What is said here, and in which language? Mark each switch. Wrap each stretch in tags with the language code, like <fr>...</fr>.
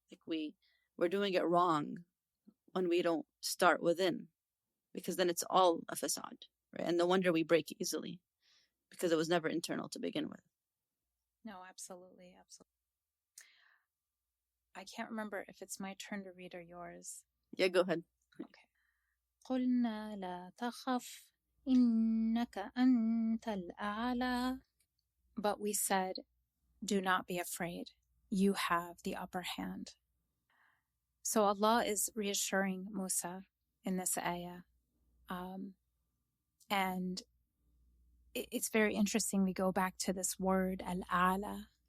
<en>Like we're doing it wrong when we don't start within, because then it's all a facade, right? And no wonder we break easily, because it was never internal to begin with. No, absolutely. I can't remember if it's my turn to read or yours. Yeah, go ahead. Okay.</en> <ar>قلنا لا تخف إنك أنت الأعلى.</ar> <en>But we said, do not be afraid. You have the upper hand. So Allah is reassuring Musa in this ayah. And it's very interesting. We go back to this word, al-ala.</en>